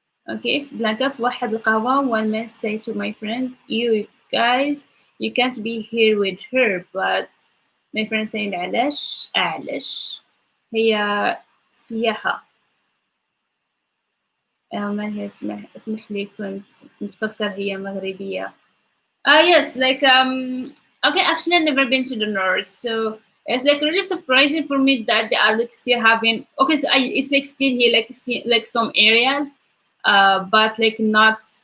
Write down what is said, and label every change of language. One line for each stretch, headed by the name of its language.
English: Okay, Blanca
Arabic: في واحد القهوة
English: one man say to my friend, you guys, you can't be here with her, but my friend saying
Arabic: علاش هي سياحة. ما هي اسمح لي كنت متفكر هي مغربية.
English: Yes, like okay, actually I've never been to the north, so it's like really surprising for me that they are like still having okay, so it's like still here like like some areas, but like not.